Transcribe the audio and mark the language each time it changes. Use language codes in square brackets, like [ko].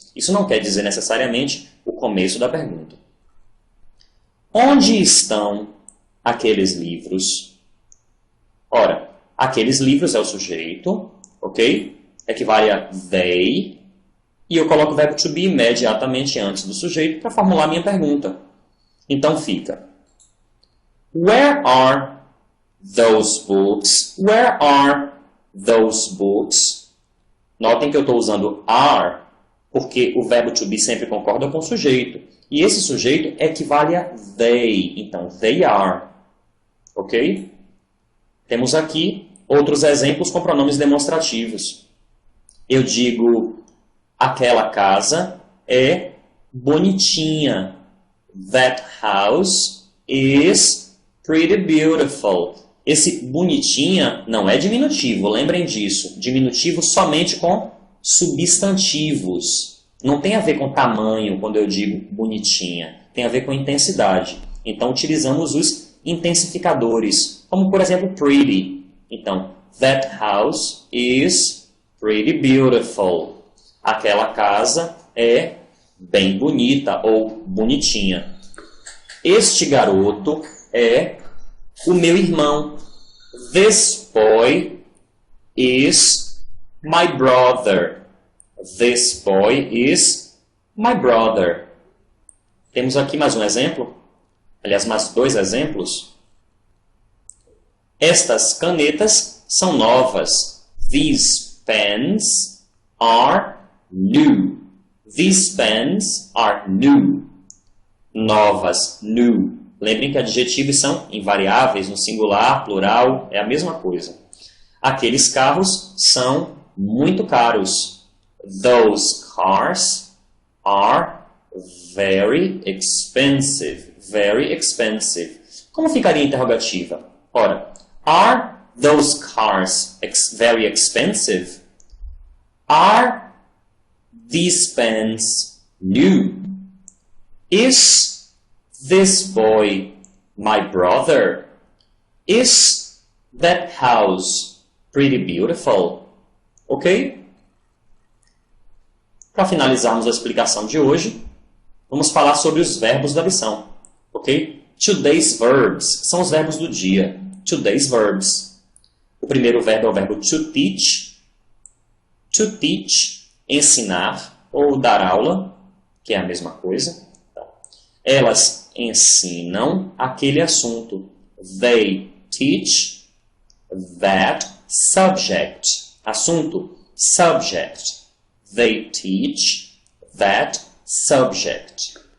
[pt] Isso não quer dizer necessariamente o começo da pergunta. Onde estão aqueles livros? Ora, aqueles livros é o sujeito, ok? Equivale a they. E eu coloco o verbo to be imediatamente antes do sujeito para formular minha pergunta. Então fica, [en] where are those books? Where are those books? [pt] Notem que eu estou usando are, porque o verbo to be sempre concorda com o sujeito. E esse sujeito equivale a they. Então, they are. Ok? Temos aqui outros exemplos com pronomes demonstrativos. Eu digo, aquela casa é bonitinha. [en] That house is pretty beautiful. [pt] Esse bonitinha não é diminutivo, lembrem disso. Diminutivo somente com substantivos. Não tem a ver com tamanho quando eu digo bonitinha. Tem a ver com intensidade. Então, utilizamos os intensificadores, como, por exemplo, pretty. Então, that house is pretty beautiful. Aquela casa é bem bonita ou bonitinha. Este garoto é o meu irmão. [en] This boy is my brother. This boy is my brother. [pt] Temos aqui mais um exemplo. Aliás, mais dois exemplos. Estas canetas são novas. [en] These pens are new. These pens are new. Novas, new. [pt] Lembrem que adjetivos são invariáveis no singular, plural, é a mesma coisa. Aqueles carros são muito caros. [en] Those cars are very expensive. very expensive. [pt] Como ficaria a interrogativa? Ora, [en] are those cars very expensive? Are these pens new? Is this boy my brother? Is that house pretty beautiful? Ok? [pt] Para finalizarmos a explicação de hoje, vamos falar sobre os verbos da lição. Ok? [en] Today's verbs [pt] são os verbos do dia. [en] Today's verbs. [pt] O primeiro verbo é o verbo to teach. To teach, ensinar ou dar aula, que é a mesma coisa. Então, elas ensinam aquele assunto. [en] They teach that subject. [pt] Assunto, [en] subject. They teach that subject.